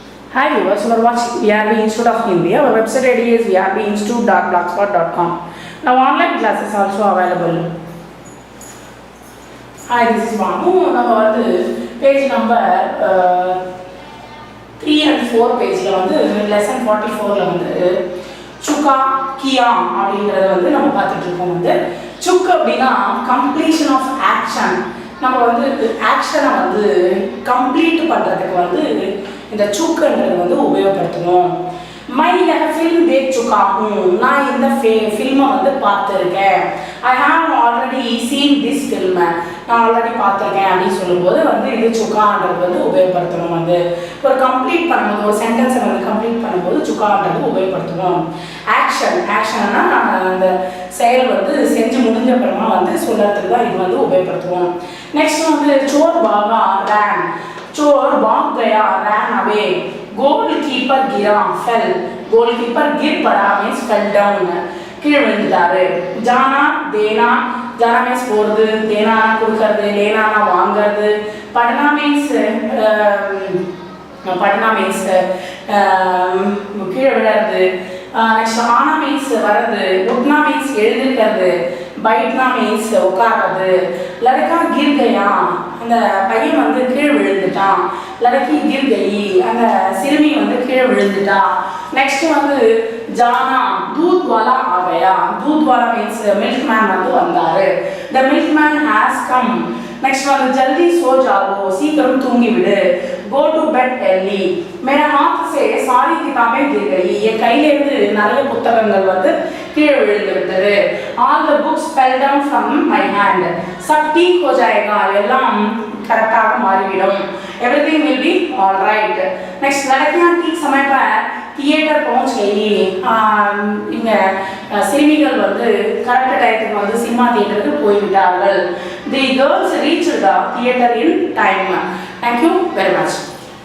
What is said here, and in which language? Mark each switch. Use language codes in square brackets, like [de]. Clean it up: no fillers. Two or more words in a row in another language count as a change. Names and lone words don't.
[en] Hi viewers, you are watching VRB Institute of India. Our website ID is vrbinstitute.blogspot.com. Now online classes also available. Hi, this is Vanu. Now page number 3 and 4 page lesson 44 Chuka Kiyam [ta] அப்படிங்கறத நம்ம பார்த்துட்டு இருக்கோம். [en] Chuk அப்படினா completion of action. [ta] நம்ம [en] action complete [ta] பண்றதுக்கு இந்த சுக்குன்றது உபயோகப்படுத்தணும். [hi] मैं फ़िल्म देख चुका [ta] நான் இந்த ஃபில்மை பார்த்துருக்கேன். [en] I have already seen this film [ta] நான் ஆல்ரெடி பார்த்துருக்கேன் அப்படின்னு சொல்லும்போது இது சுக்கான்றது உபயோகப்படுத்தணும். ஒரு கம்ப்ளீட் பண்ணும்போது ஒரு சென்டென்ஸை கம்ப்ளீட் பண்ணும்போது சுக்கான்றது உபயோகப்படுத்தணும். ஆக்ஷன்னா அந்த செயல் செஞ்சு முடிஞ்ச அப்புறமா சொல்றதுக்கு தான் இது உபயோகப்படுத்துவோம். [hi] நெக்ஸ்ட் चोर भागा ரேன். चोर भाग गया, [en] ran away. Goalkeeper गिरा, fell. Goalkeeper [hi] गिर पड़ा [en] means fell down. [ta] கீழ விழுந்துட்டாரு. [hi] जाना देना, जाना means போறது, देना கொடுக்கிறது, लेना வாங்குறது. [ta] पढ़ना means கீழ விழுறது. நெக்ஸ்ட் ஆனா மீன்ஸ் வரது, உட்னா மீன்ஸ் எழுந்திருக்கிறது, பைட்னா மீன்ஸ் உட்கார்றது. [hi] லड़का गिर गया [ta] அந்த பையன் கீழே விழுந்துட்டான். [hi] लड़की गिर गई [ta] அந்த சிறுமி கீழே விழுந்துட்டா. [hi] நெக்ஸ்ட் जाना दूध वाला आ गया. दूध वाला [en] means milkman [hi] வந்தாரு. [en] the milkman has come. [hi] नेक्स्ट जल्दी सो जाओ, [ta] சீக்கிரம் தூங்கி விடு. [en] go to bed early. [hi] मेरे हाथ से सारी किताबें गिर गई. [ta] என் கையில இருந்து நிறைய புத்தகங்கள் கீழே விழுந்து விட்டது. [en] all the books fell down from my hand. [hi] सब ठीक हो जाएगा, [ta] எல்லாம் கரெக்டாக மாறிவிடும். [en] everything will be all right. [hi] next लड़कियां ठीक समय पर थिएटर पहुंच गई. [ta] இங்க சிறுமிகள் கரெக்ட் டைத்துக்கு சினிமா தியேட்டருக்கு போய்விட்டார்கள். [en] the girls reached the theater in time. Thank you very much.